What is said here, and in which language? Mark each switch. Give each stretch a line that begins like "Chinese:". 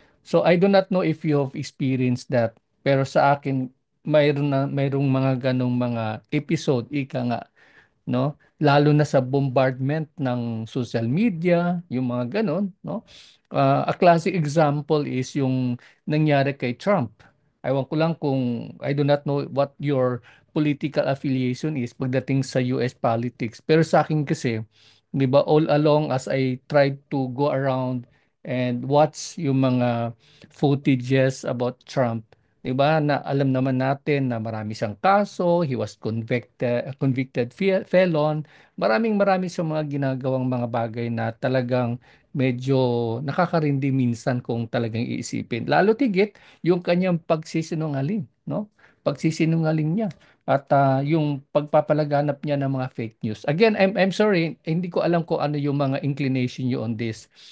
English: So I do not know if you have experienced that.
Filipino: Pero sa akin, mayroong mga ganong mga episode, ika nga, no? Lalo na sa bombardment ng social media, yung mga ganon, no?
English: A classic example is
Filipino: yung nangyari kay
English: Trump.
Filipino: Ewan ko lang kung
English: I do not know what your political affiliation is
Filipino: pagdating sa
English: US politics.
Filipino: Pero sa akin kasi, 'di ba,
English: all along as I tried to go around and watch
Filipino: yung mga footages about Trump, 'di ba? Na alam naman natin na marami siyang kaso,
English: he was convicted felon.
Filipino: Marami siyang mga ginagawang mga bagay na talagang medyo nakakarindi minsan kung talagang iisipin. Lalo tigit yung kanyang pagsisinungaling, no? Pagsisinungaling niya at yung pagpapalaganap niya ng mga fake news.
English: Again, I'm sorry,
Filipino: hindi ko alam kung ano yung mga inclination niyo on this.